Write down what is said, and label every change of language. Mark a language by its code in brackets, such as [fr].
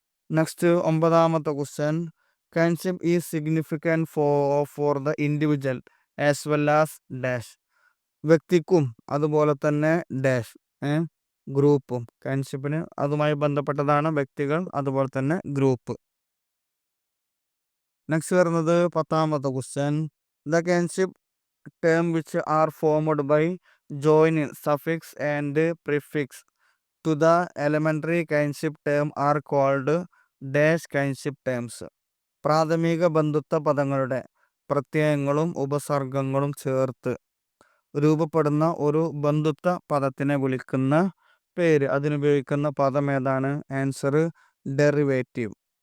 [en] next [ml] ഒമ്പതാമത്തെ [en] Question, kinship is significant for the individual as well as dash. [ml] വ്യക്തിക്കും അതുപോലെ തന്നെ ഡാഷ് ഗ്രൂപ്പും. കൈൻഷിപ്പിന് അതുമായി ബന്ധപ്പെട്ടതാണ് വ്യക്തികൾ അതുപോലെ തന്നെ ഗ്രൂപ്പ്. നെക്സ്റ്റ് വരുന്നത് പത്താമത്തെ question, [en] The kinship term which are formed by joining suffix and prefix to the elementary kinship term are called dash kinship terms. [ml] പ്രാഥമിക ബന്ധുത്വ പദങ്ങളുടെ പ്രത്യയങ്ങളും ഉപസർഗങ്ങളും ചേർത്ത് രൂപപ്പെടുന്ന ഒരു ബന്ധുത്വ പദത്തിനെ വിളിക്കുന്ന പേര്, അതിനുപയോഗിക്കുന്ന പദം ഏതാണ്? [en] Answer derivative.